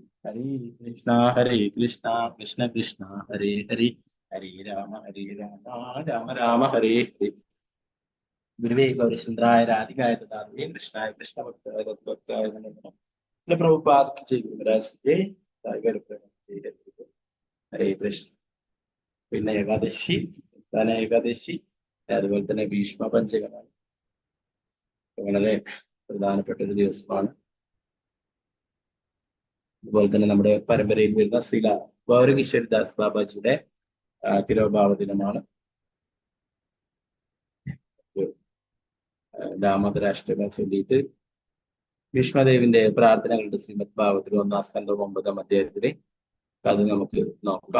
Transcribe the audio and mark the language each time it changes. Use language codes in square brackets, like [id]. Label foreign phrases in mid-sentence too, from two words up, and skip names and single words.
[sa] Hare Krishna Krishna Krishna Hare Hare Hare Rama Rama Rama Hare Hare Gurve Gaurachandraya Radhikaya Tadavine Krishnaya Krishna Bhaktāya Tadbhaktāya Namo [hi] प्रभुपाद की जय गुरु महाराज की जय [sa] Tiger Prabhu Hare Krishna [ml] പിന്നെ ഏകാദശി പ്രധാന ഏകാദശി അതുപോലെ തന്നെ ഭീഷ്മ പഞ്ചകമാണ് വളരെ പ്രധാനപ്പെട്ട ഒരു ദിവസമാണ് അതുപോലെ തന്നെ നമ്മുടെ പരമ്പരയിൽ വരുന്ന ശ്രീല ഗൗരകിശോരിദാസ് ബാബാജിയുടെ തിരോഭാവ ദിനമാണ് ദാമോദരാഷ്ടകം ചൊല്ലിയിട്ട് ഭീഷ്മദേവിന്റെ പ്രാർത്ഥനകളുടെ ശ്രീമദ് ഭാഗവത്തിൽ 1-ാം സ്കന്ധം 9-ാം അധ്യായത്തില് അത് നമുക്ക് നോക്കാം.